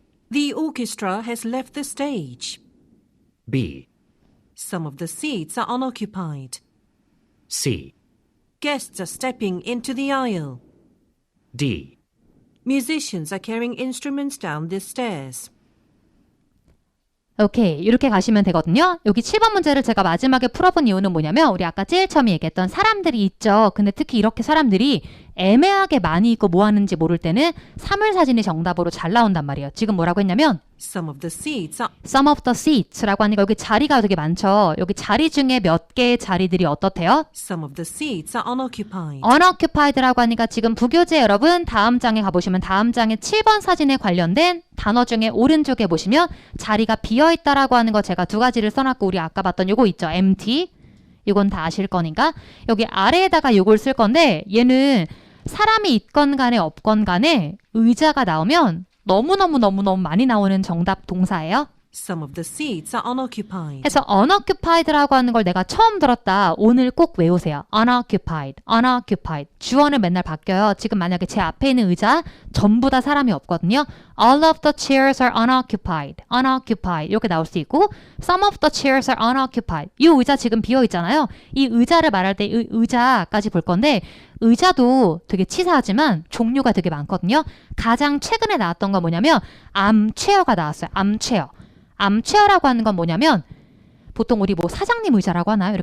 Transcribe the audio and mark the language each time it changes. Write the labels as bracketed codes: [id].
[en] The orchestra has left the stage. B. Some of the seats are unoccupied. C. Guests are stepping into the aisle. D. Musicians are carrying instruments down the stairs. [ko] 오케이. 이렇게 가시면 되거든요. 여기 7번 문제를 제가 마지막에 풀어본 이유는 뭐냐면 우리 아까 제일 처음에 얘기했던 사람들이 있죠. 근데 특히 이렇게 사람들이 애매하게 많이 있고 뭐 하는지 모를 때는 사물사진이 정답으로 잘 나온단 말이에요. 지금 뭐라고 했냐면 [en] Some of the seats are some of the seats [ko] 라고 하니까 여기 자리가 되게 많죠. 여기 자리 중에 몇 개의 자리들이 어떻대요? [en] some of the seats are unoccupied. [ko] unoccupied라고 하니까 지금 부교재 여러분 다음 장에 가보시면 다음 장에 7번 사진에 관련된 단어 중에 오른쪽에 보시면 자리가 비어있다라고 하는 거 제가 두 가지를 써놨고 우리 아까 봤던 요거 있죠. [en] empty. [ko] 이건 다 아실 거니까 여기 아래에다가 요걸 쓸 건데 얘는 사람이 있건 간에 없건 간에 의자가 나오면 너무너무 많이 나오는 정답 동사예요. [en] Some of the seats are unoccupied. [ko] 그래서 unoccupied라고 하는 걸 내가 처음 들었다. 오늘 꼭 외우세요. unoccupied, unoccupied. 주어는 맨날 바뀌어요. 지금 만약에 제 앞에 있는 의자 전부 다 사람이 없거든요. [en] All of the chairs are unoccupied, unoccupied 이렇게 나올 수 있고 Some of the chairs are unoccupied. [ko] 이 의자 지금 비어 있잖아요. 이 의자를 말할 때 의자까지 볼 건데 의자도 되게 치사하지만 종류가 되게 많거든요. 가장 최근에 나왔던 건 뭐냐면 암체어가 나왔어요. 암체어. 암체어라고 하는 건 뭐냐면 보통 우리 뭐 사장님 의자라고 하나요?